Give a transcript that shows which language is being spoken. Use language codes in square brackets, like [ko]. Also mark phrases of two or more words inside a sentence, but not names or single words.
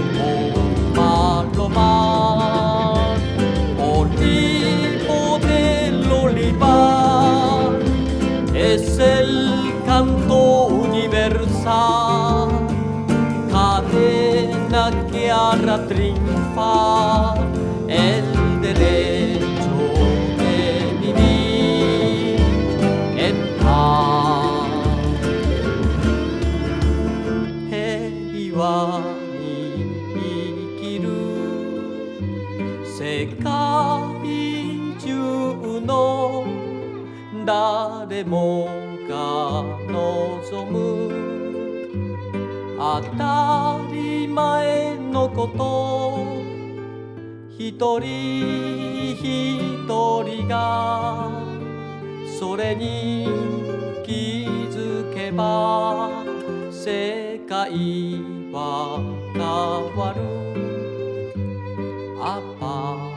[es] palomar, olivo del olivar, es el canto universal, cadena que hará triunfar el derecho de vivir en paz. [ja] 平和に生きる世界中の誰もが望む当たり前のこと一人一人がそれに気づけば世界は変わるアパ